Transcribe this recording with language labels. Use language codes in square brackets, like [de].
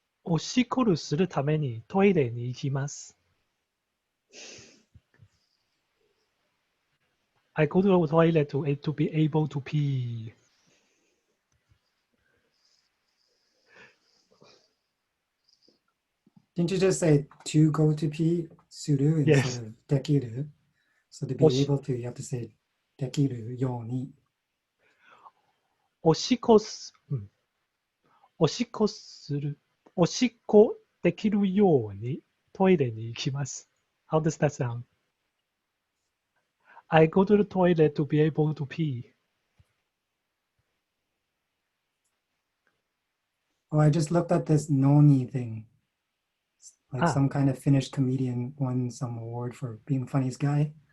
[ja] おしっこるするためにトイレに行きます。 [en] I go to the toilet to be able to pee. Didn't you just say to go to pee, suru, instead of dekiru? So to be able to, you have to say dekiru yoni. [ja] おしっこする。おしっこできるようにトイレに行きます。 [en] How does that sound? I go to the toilet to be able to pee. Oh, I just looked at this noni thing. Like some kind of Finnish comedian won some award for being funniest guy.